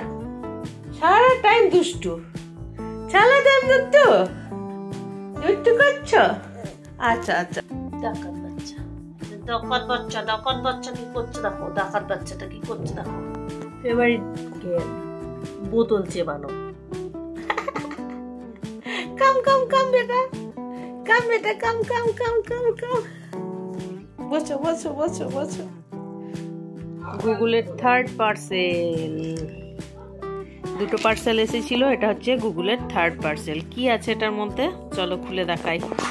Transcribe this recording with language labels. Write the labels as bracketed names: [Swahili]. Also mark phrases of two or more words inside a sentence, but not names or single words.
[Bangla] সারা টাইম দুষ্টু, সারা টাইম দুষ্টু দুষ্টু করছো। আচ্ছা আচ্ছা, ডাকাত বাচ্চা, ডাকাত বাচ্চা, ডাকাত বাচ্চা কি করছে দেখো। ডাকাত বাচ্চাটা কি করছে দেখো। [English] favourite game [Bangla] বোতল চেবানো। [English] come come come বেটা, come বেটা, come come come come come। [Bangla] বসো বসো বসো বসো। গুগলের [English] third parcel, [Bangla] দুটো পার্সেল এসেছিল। এটা হচ্ছে গুগলের [English] third parcel. [Bangla] কি আছে এটার মধ্যে চলো খুলে দেখাই।